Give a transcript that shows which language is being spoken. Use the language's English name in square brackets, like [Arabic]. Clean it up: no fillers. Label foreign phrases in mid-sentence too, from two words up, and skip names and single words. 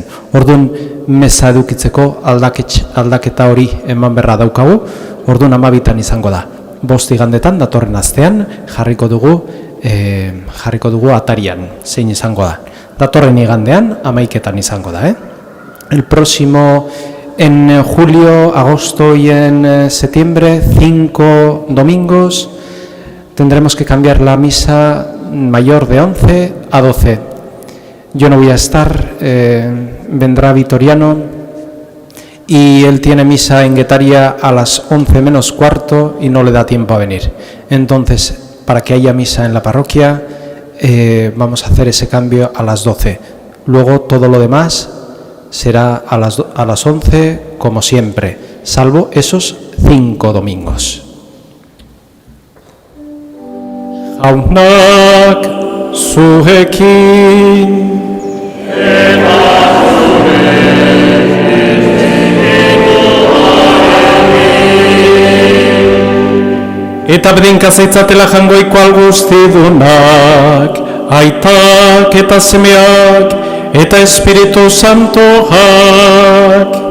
[Basque] Orduan, meza edukitzeko aldaketa hori eman berra daukagu, orduan 12 izango da. 5 igandetan, datorren astean, jarriko dugu atarian, zein izango da. Datorren igandean, 11 izango da. [Spanish] El próximo, en julio, agosto y en septiembre, 5 domingos, tendremos que cambiar la misa mayor de 11 a 12. Yo no voy a estar, vendrá Vitoriano, y él tiene misa en Guetaria a las 11 menos cuarto y no le da tiempo a venir. Entonces, para que haya misa en la parroquia, vamos a hacer ese cambio a las 12. Luego todo lo demás será a las 11 como siempre, salvo esos 5 domingos. [Basque] Jaunak zuekin eta bedinka zaitzatela jangoiko alguztidunak, aitak eta semeak, eta Espiritu Santoak.